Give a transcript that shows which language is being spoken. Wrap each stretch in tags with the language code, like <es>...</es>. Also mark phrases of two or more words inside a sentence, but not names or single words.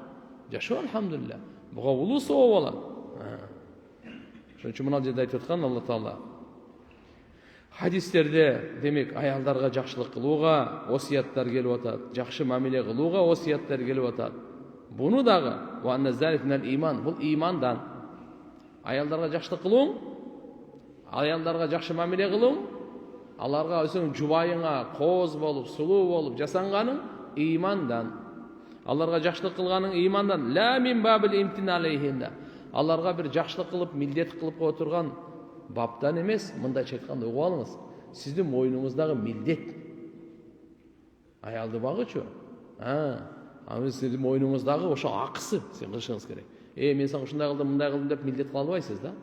<ky>Жашоо алхамдулилlah. Буга улуу соо болот. Ошон үчүн мына жерде айтып аткан Алла Таала хадистерде демек аялдарга жакшылык кылууга осияттар келип атат, жакшы мамиле кылууга осияттар келип атат. Буну дагы</ky> <ar>وأن ذلك من الإيمان,</ar> <ky>бул имандан. Аялдарга жакшылык кылууң, аялдарга жакшы мамиле кылууң, аларга өзүң жубайыңа кооз болуп, сулуу болуп жасанганың имандан. Аларга жакшылык кылганың имандан.</ky> <ar>لا من باب الامتنان عليهن.</ar> <ky>Аларга бир жакшылык кылып, милдет кылып отурган баптан эмес, мындайча айтканда угуп алыңыз. Сиздин мойнуңуздагы милдет. Аялды багычу. Сиздин мойнуңуздагы ошо акысы сен кылышыңыз керек. Мен сага ушундай кылдым, мындай кылдым деп милдет кыла албайсыз да.</ky>